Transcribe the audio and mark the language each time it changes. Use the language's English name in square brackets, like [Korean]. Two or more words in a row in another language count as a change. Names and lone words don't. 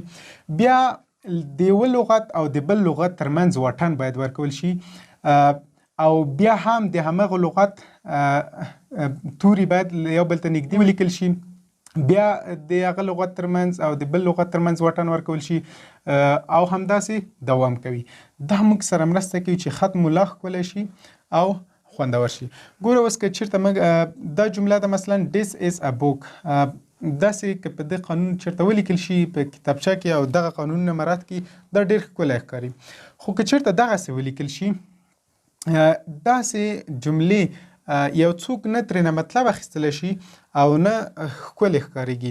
[Pashto] بیا د یوه لغت او د بل لغت ترمنځ واټن باید ورکول شي، او بیا هم د همغه لغت توري باید یو بل ته نږدې ولیکل شي. بیا د هغه لغت ترمنځ او د بل لغت ترمنځ واټن ورکول شي، او همداسې دوام کوي. دا موږ سره مرسته کوي چې خط مو لا ښکلی شي او خوندور شي. ګوره اوس که چېرته موږ دا جمله ده مثلا [English] this is a book، [Pashto] داسې که په دې قانون چېرته ولیکل شي په کتابچه کې او دغه قانونونه مراعات کړي دا ډېر ښکلی ښکاري. خو که چېرته دغسې ولیکل شي داسې جملې یو څوک نه ترېنه مطلب اخیستلی شي او نه ښکلې ښکارېږي.